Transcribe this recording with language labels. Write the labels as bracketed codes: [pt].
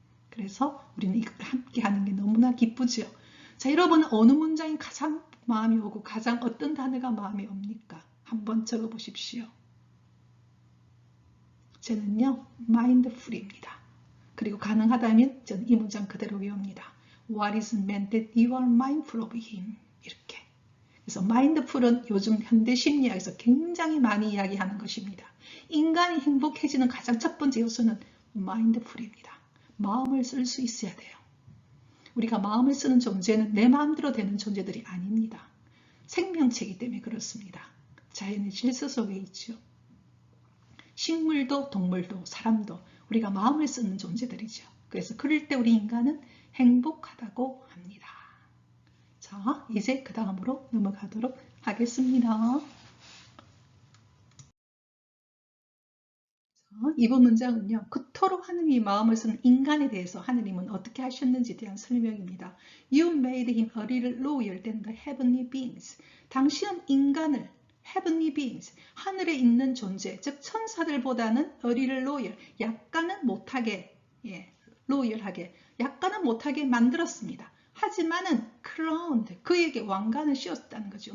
[ko] 그래서 우리는 이걸 함께 하는 게 너무나 기쁘죠. 자, 여러분 어느 문장이 가장 마음이 오고 가장 어떤 단어가 마음에 옵니까? 한번 적어 보십시오. 저는요, mindful입니다. 그리고 가능하다면 저는 이 문장 그대로 외웁니다. [en] What is meant that you are mindful of him? [ko] 이렇게. 그래서 mindful은 요즘 현대 심리학에서 굉장히 많이 이야기하는 것입니다. 인간이 행복해지는 가장 첫 번째 요소는 mindful입니다. 마음을 쓸 수 있어야 돼요. 우리가 마음을 쓰는 존재는 내 마음대로 되는 존재들이 아닙니다. 생명체이기 때문에 그렇습니다. 자연의 질서 속에 있죠. 식물도 동물도 사람도 우리가 마음을 쓰는 존재들이죠. 그래서 그럴 때 우리 인간은 행복하다고 합니다. 자, 이제 그 다음으로 넘어가도록 하겠습니다. 이번 문장은요, 그토록 하느님이 마음을 쓰는 인간에 대해서 하느님은 어떻게 하셨는지에 대한 설명입니다. [en] You made him a little lower than the heavenly beings. [ko] 당신은 인간을 [en] heavenly beings, [ko] 하늘에 있는 존재, 즉 천사들보다는 [en] a little lower, [ko] 약간은 못하게, lower하게, 약간은 못하게 만들었습니다. 하지만은 crowned, 그에게 왕관을 씌웠다는 거죠.